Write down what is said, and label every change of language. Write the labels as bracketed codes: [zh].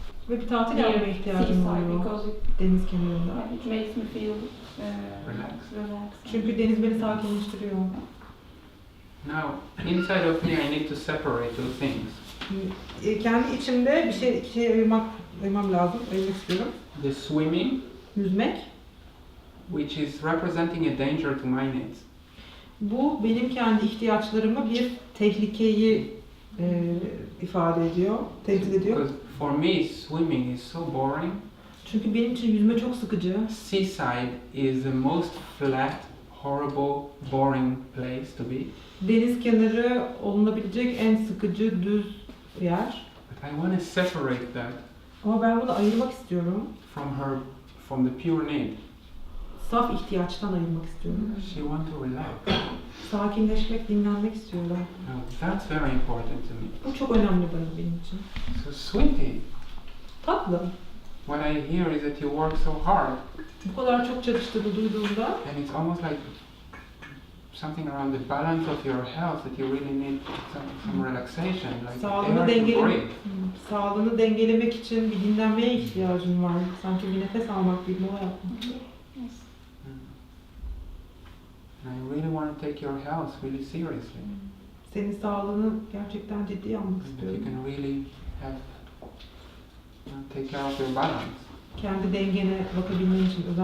[tr] Ve bir tatil yapmaya ihtiyacım oluyor [en] because [tr] deniz kenarında. [en] it makes me feel Relax. [tr] Çünkü deniz beni sakinleştiriyor. [en] Now, inside of me, I need to separate two things. [tr] Kendi içimde bir şey ayırmam lazım, ayırmak istiyorum. [en] The swimming, [tr] Yüzmek, [en] which is representing a danger to my needs. [tr] bu benim kendi ihtiyaçlarımı bir tehlikeyi ifade ediyor, temsil ediyor. [en] Because for me, swimming is so boring. [tr] Çünkü benim için yüzme çok sıkıcı. [en] Seaside is the most flat, horrible, boring place to be. [tr] Deniz kenarı olunabilecek en sıkıcı, düz yer. [en] But I want to separate that [tr] Ama ben bunu ayırmak istiyorum. [en] from the pure need. [tr] Saf ihtiyaçtan ayırmak istiyorum. [en] She wants to relax. [tr] Sakinleşmek, dinlenmek istiyorlar. [en] Now, that's very important to me. [tr] Bu çok önemli benim için. [en] So, sweetie, [tr] Tatlım. [en] what I hear is that you work so hard, [tr] Bu kadar çok çalıştığını duyduğumda [en] and it's almost like something around the balance of your health that you really need some relaxation, like [tr] sağlığını dengelemek için bir dinlenmeye ihtiyacın var. Sanki bir nefes almak, bir mola yapmak. [en] And I really want to take your health really seriously. [tr] Senin sağlığını gerçekten ciddiye almak [en] And that [tr] istiyorum. [en] you can really have, take care of your balance. [tr] Kendi dengene bakabilmen için, özen